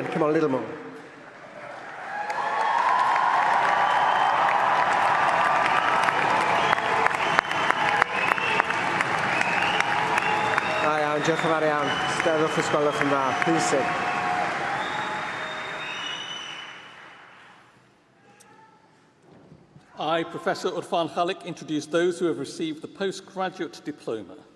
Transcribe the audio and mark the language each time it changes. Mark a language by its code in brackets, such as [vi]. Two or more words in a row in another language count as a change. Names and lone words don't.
[en] Come on, a little more. [cy] Da iawn, diolch yn fawr iawn. Steddwch os gwelwch yn dda. [en] Please sit. I, Professor Urfan Khalik, introduce those who have received the postgraduate diploma.